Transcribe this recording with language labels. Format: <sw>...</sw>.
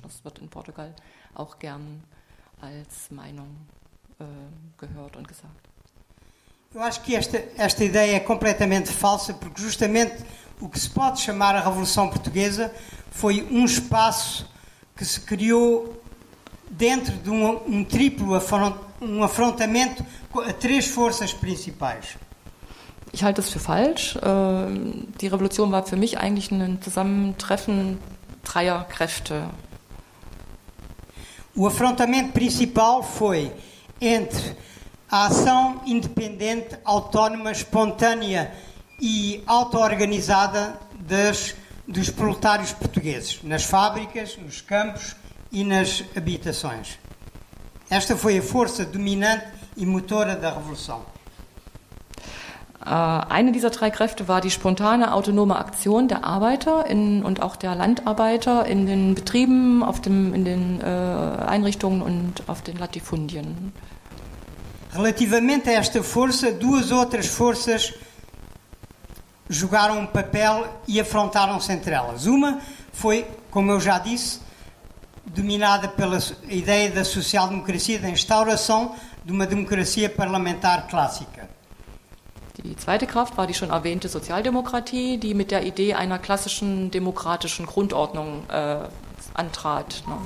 <de>Das wird in Portugal auch gern als Meinung gehört und gesagt.</de> <pt>Eu acho que esta ideia é completamente falsa, porque justamente o que se pode chamar a Revolução Portuguesa foi um espaço que se criou dentro de um triplo afrontamento a três forças principais.</pt> <de>Ich halte das für falsch. Die Revolution war für mich eigentlich ein Zusammentreffen dreier Kräfte.</de> <pt>O afrontamento principal foi entre a ação independente, autónoma, espontânea e auto-organizada dos proletários portugueses, nas fábricas, nos campos e nas habitações. Esta foi a força dominante e motora da Revolução.</pt> <de>Eine dieser drei Kräfte war die spontane autonome Aktion der Arbeiter und auch der Landarbeiter in den Betrieben, in den Einrichtungen und auf den Latifundien.</de> <pt>Relativamente a esta força, duas outras forças jogaram papel e afrontaram-se entre elas. Uma foi, como eu já disse, dominada pela ideia da social-democracia, da instauração de uma democracia parlamentar clássica.</pt> <de>Die zweite Kraft war die schon erwähnte Sozialdemokratie, die mit der Idee einer klassischen demokratischen Grundordnung antrat.</de>